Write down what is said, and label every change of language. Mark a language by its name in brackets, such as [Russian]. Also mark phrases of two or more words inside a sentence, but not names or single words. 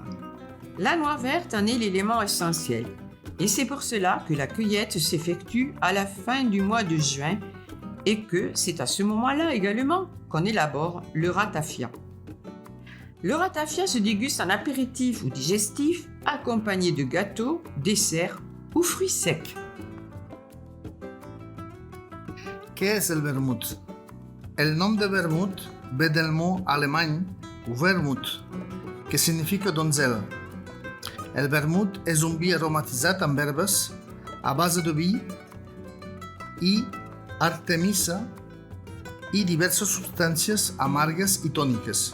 [French] La noix verte en est l'élément essentiel et c'est pour cela que la cueillette s'effectue à la fin du mois de juin et que c'est à ce moment-là également qu'on élabore le ratafia. Le ratafia se déguste en apéritif ou digestif accompagné de gâteaux, desserts ou fruits secs. [Catalan] Què és el vermut? El nom de vermut ve del mot alemany Wermut, que significa donzella. El vermut és un vi aromatitzat amb herbes a base de vi i artemisa i diverses substàncies amargues i tòniques.